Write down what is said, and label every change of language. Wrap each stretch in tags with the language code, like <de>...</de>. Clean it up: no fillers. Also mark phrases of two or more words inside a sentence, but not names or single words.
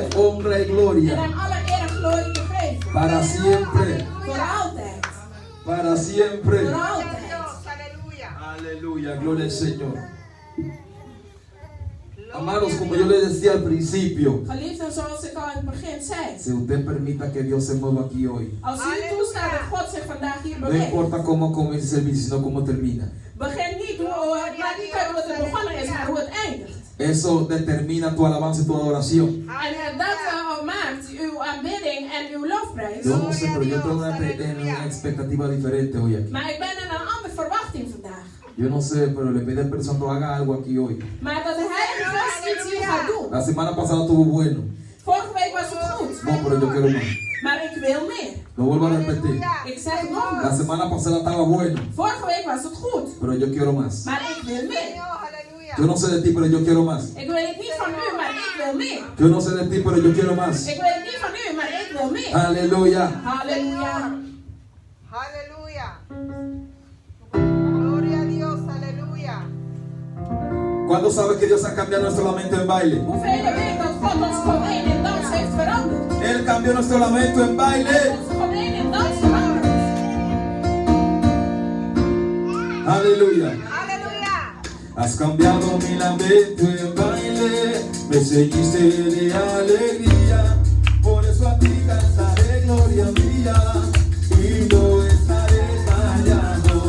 <es>honra y</es> <nl>En</nl> <es>gloria</es> <nl>hem alle eer en glorie te geven.</nl> <es>para siempre,</es> <nl>Voor altijd.</nl> <es>para siempre.</es> <nl>Voor</nl> <es>Gloria a</es> <nl>altijd.</nl> <es>Dios, aleluya. Aleluya, gloria al Señor. Amados, como yo les decía al principio,</es> <nl>Geliefden, zoals ik al in het begin zei.</nl> <es>si usted permita que Dios se mueva aquí hoy,</es> <nl>Als u toestaat dat God zich vandaag hier</nl> <es>no</es> <nl>beweegt.</nl> <es>importa cómo comience el servicio, sino cómo termina.</es> <nl>Begin niet hoe het maakt niet uit hoe het begonnen is, maar hoe het eindigt.</nl> <es>Eso determina tu alabanza y tu adoración.</es> <nl>En dat maakt uw aanbidding en uw lofprijs.</nl> <es>Yo no sé, pero yo tengo una expectativa diferente hoy aquí.</es> <nl>Maar ik ben in een andere verwachting vandaag.</nl> <es>Yo no sé, pero le pedí al Espíritu haga algo aquí hoy.</es> <nl>Maar dat de Heilige Geest iets hier gaat doen.</nl> <es>La semana pasada estuvo bueno.</es> <nl>Vorige week was het goed.</nl> <es>No, pero yo quiero más.</es> <nl>Maar ik wil meer.</nl> <es>Lo vuelvo a repetir.</es> <nl>Ik zeg het nog</nl> <es>La</es> <nl>eens.</nl> <es>semana pasada estaba bueno,</es> <nl>Vorige week was het goed.</nl> <es>pero yo quiero más.</es> <nl>Maar ik wil meer.</nl> <es>Aleluya. Yo no sé de ti, pero yo quiero más.</es> <nl>Ik weet het niet van u, maar ik wil meer.</nl> <es>Yo no sé de ti, pero yo quiero más.</es> <nl>Ik weet het niet van u, maar ik wil meer.</nl> <es>Aleluya.</es> <nl>Halleluja.</nl> <es>Aleluya. Gloria a Dios, aleluya. ¿Cuándo sabes que Dios ha cambiado nuestro lamento en baile?</es> <nl>Hoeveel weet dat God ons gewoon in dans heeft veranderd?</nl> <es>Él cambió nuestro lamento en</es> <nl>Hij heeft</nl> <es>baile.</es> <nl>ons gewoon in dans veranderd.</nl> <es>Aleluya. Aleluya. Has cambiado mi lamento en baile. Me ceñiste de alegría. Por eso a ti cantaré gloria mía. Y no estaré callado.</es>